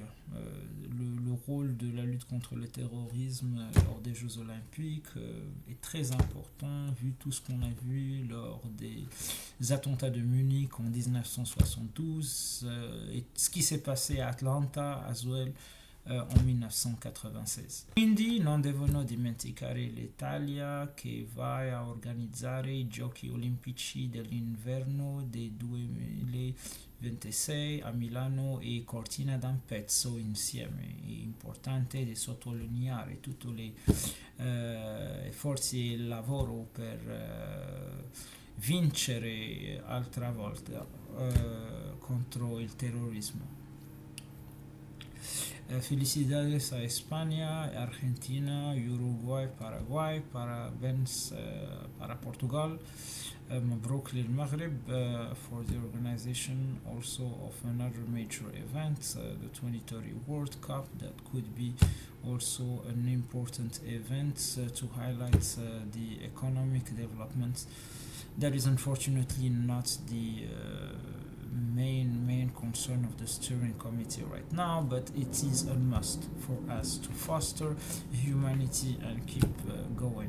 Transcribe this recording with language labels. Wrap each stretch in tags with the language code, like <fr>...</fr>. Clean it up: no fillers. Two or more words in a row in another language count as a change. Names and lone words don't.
<fr>Le rôle de la lutte contre le terrorisme lors des Jeux Olympiques est très important, vu tout ce qu'on a vu lors des attentats de Munich en 1972 et ce qui s'est passé à Atlanta</fr> <en>as well</en> <fr>en 1996.</fr> <it>Quindi non devono dimenticare l'Italia che va a organizzare i Giochi Olimpici dell'inverno del 2026 a Milano e Cortina d'Ampezzo insieme. È importante sottolineare tutte le forze e il lavoro per vincere altra volta contro il terrorismo.</it> <es>Felicidades a España, Argentina, Uruguay, Paraguay,</es> <pt>parabéns para Portugal,</pt> <ar>مبروك للمغرب</ar> <en>for the organization also of another major event, the 2030 World Cup, that could be also an important event to highlight the economic development that is unfortunately not the main concern of the steering committee right now, but it is a must for us to foster humanity and keep going.</en>